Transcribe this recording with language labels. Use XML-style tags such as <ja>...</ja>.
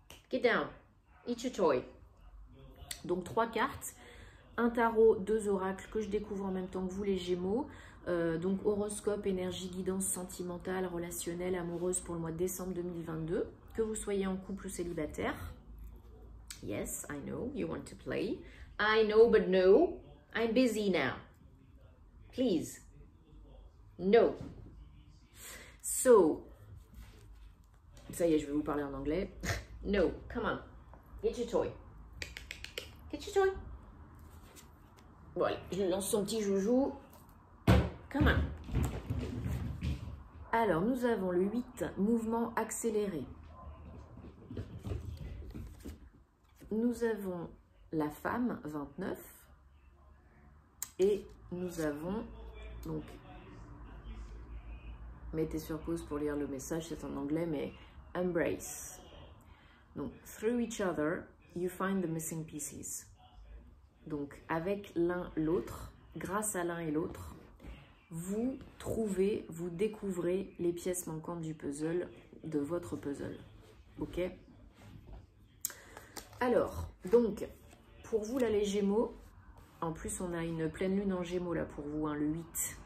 <en>Get down, eat your toy.</en> <fr>Donc 3 cartes, un tarot, 2 oracles que je découvre en même temps que vous les Gémeaux. Donc horoscope, énergie, guidance sentimentale, relationnelle, amoureuse pour le mois de décembre 2022. Que vous soyez en couple ou célibataire.</fr> <en>Yes, I know, you want to play. I know, but no, I'm busy now. Please. No.</en> <fr>So, ça y est, je vais vous parler en anglais.</fr> <en>No, come on, get your toy. Get your toy.</en> <fr>Voilà, je lance son petit joujou.</fr> <en>Come on.</en> <fr>Alors, nous avons le 8, mouvement accéléré. Nous avons la femme, 29. Et nous avons, donc, mettez sur pause pour lire le message, c'est en anglais, mais embrace.</fr> <en>Donc, through each other, you find the missing pieces.</en> <fr>Donc, avec l'un l'autre, grâce à l'un et l'autre, vous trouvez, vous découvrez les pièces manquantes du puzzle, de votre puzzle. Ok? Alors, donc, pour vous, là, les Gémeaux, en plus, on a une pleine lune en Gémeaux, là, pour vous, hein, le 8.</fr>